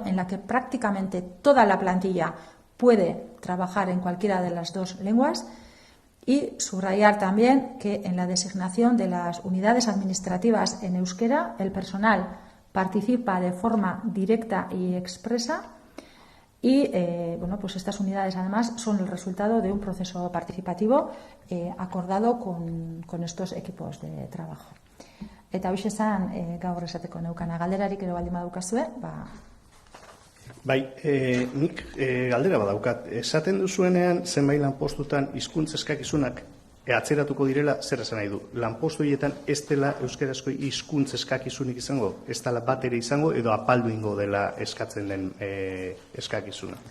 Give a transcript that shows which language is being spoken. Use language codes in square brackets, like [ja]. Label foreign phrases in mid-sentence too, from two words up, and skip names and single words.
[es] en la que prácticamente toda la plantilla puede trabajar en cualquiera de las dos lenguas y subrayar también que en la designación de las unidades administrativas en euskera el personal participa de forma directa y expresa y pues estas unidades además son el resultado de un proceso participativo acordado con estos equipos de trabajo. [eu] Eta hoxe esan gaur esateko neukana galderarik ere baldin badukazue, Bai, nik galdera badaukat. Esaten duzuenean zenbait lanpostutan hizkuntza eskakizunak atzeratuko direla, zer esan nahi du? Lanpostu horietan ez dela euskarazko hizkuntza eskakizunik izango, ez dela bat ere izango edo apaldu ingo dela eskatzen den eskakizuna?